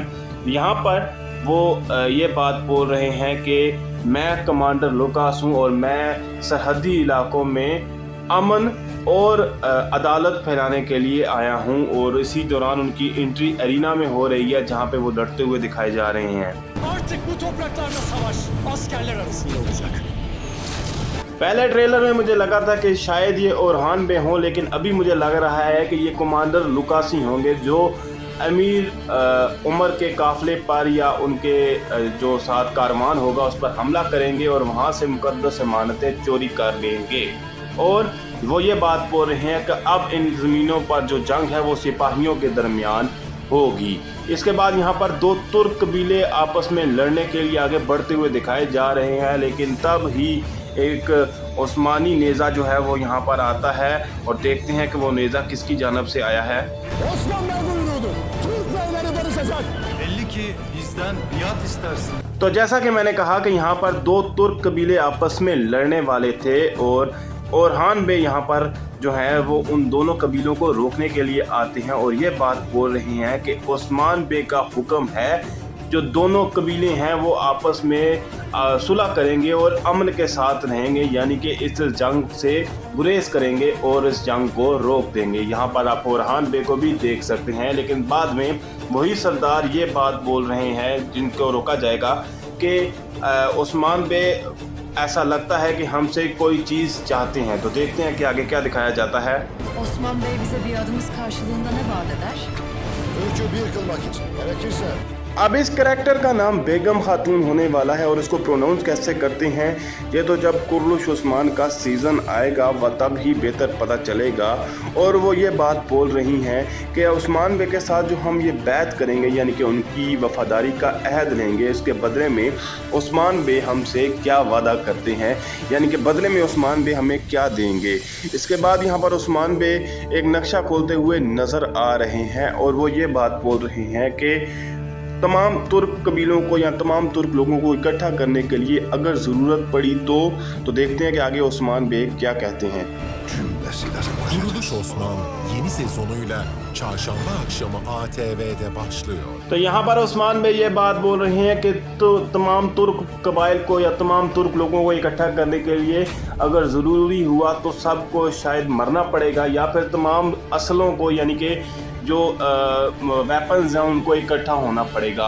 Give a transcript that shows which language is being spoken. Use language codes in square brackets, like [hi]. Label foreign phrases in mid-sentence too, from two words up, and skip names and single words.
[hi] यहाँ पर वो ये बात बोल रहे हैं कि मैं कमांडर लुकास हूँ और मैं सरहदी इलाकों में अमन और अदालत फैलाने के लिए आया हूं। और इसी दौरान उनकी एंट्री एरिना में हो रही है जहां पे वो लड़ते हुए दिखाए जा रहे हैं। [tr] Artık bu topraklarda savaş askerler arasında olacak. [hi] पहले ट्रेलर में मुझे लगा था कि शायद ये ओरहान बे हों, लेकिन अभी मुझे लग रहा है कि ये कमांडर लुकासी होंगे जो अमीर उमर के काफिले पर या उनके जो साथ कारवान होगा उस पर हमला करेंगे और वहाँ से मुकद्दस अमानतें चोरी कर लेंगे। और वो ये बात बोल रहे हैं कि अब इन ज़मीनों पर जो जंग है वो सिपाहियों के दरमियान होगी। इसके बाद यहाँ पर दो तुर्क कबीले आपस में लड़ने के लिए आगे बढ़ते हुए दिखाए जा रहे हैं, लेकिन तब ही एक उस्मानी नेज़ा जो है वो यहाँ पर आता है और देखते हैं कि वो नेज़ा किसकी जानब से आया है। [tr] Osmanlılar buyuruyordu. Türk beyleri barışacak. Belli ki bizden biat istersin. [hi] तो जैसा कि मैंने कहा कि यहाँ पर दो तुर्क कबीले आपस में लड़ने वाले थे और ओरहान बे यहाँ पर जो है वो उन दोनों कबीलों को रोकने के लिए आते हैं और ये बात बोल रहे हैं कि उस्मान बे का हुक्म है जो दोनों कबीले हैं वो आपस में सुलह करेंगे और अमन के साथ रहेंगे, यानी कि इस जंग से गुरेज करेंगे और इस जंग को रोक देंगे। यहाँ पर आप ओरहान बे को भी देख सकते हैं, लेकिन बाद में वही सरदार ये बात बोल रहे हैं जिनको रोका जाएगा कि उस्मान बे ऐसा लगता है कि हमसे कोई चीज़ चाहते हैं। तो देखते हैं कि आगे क्या दिखाया जाता है। [tr] Osman Bey bize bir adımız karşılığında ne vaat eder? Türk'ü bir kılmak için gerekirse [hi] अब इस करैक्टर का नाम बेगम खातून होने वाला है और इसको प्रोनाउंस कैसे करते हैं ये तो जब कुर्लुश उस्मान का सीज़न आएगा वह तब ही बेहतर पता चलेगा। और वो ये बात बोल रही हैं कि उस्मान बे के साथ जो हम ये बैत करेंगे यानी कि उनकी वफादारी का अहद लेंगे, इसके बदले में उस्मान बे हमसे क्या वादा करते हैं, यानी कि बदले में उस्मान बे हमें क्या देंगे। इसके बाद यहाँ पर उस्मान बे एक नक्शा खोलते हुए नज़र आ रहे हैं और वो ये बात बोल रहे हैं कि तमाम तुर्क कबीलों को या तमाम तुर्क लोगों को इकट्ठा करने के लिए अगर ज़रूरत पड़ी तो देखते हैं कि आगे उस्मान बे क्या कहते हैं। [tr] Kuruluş Osman yeni sezonuyla çarşamba akşamı ATV'de başlıyor. [hi] तो यहाँ पर उस्मान बे ये बात बोल रहे हैं कि तो तमाम तुर्क कबाइल को या तमाम तुर्क लोगों को इकट्ठा करने के लिए अगर ज़रूरी हुआ तो सबको शायद मरना पड़ेगा या फिर तमाम असलों को यानी कि जो वेपन्स हैं उनको इकट्ठा होना पड़ेगा।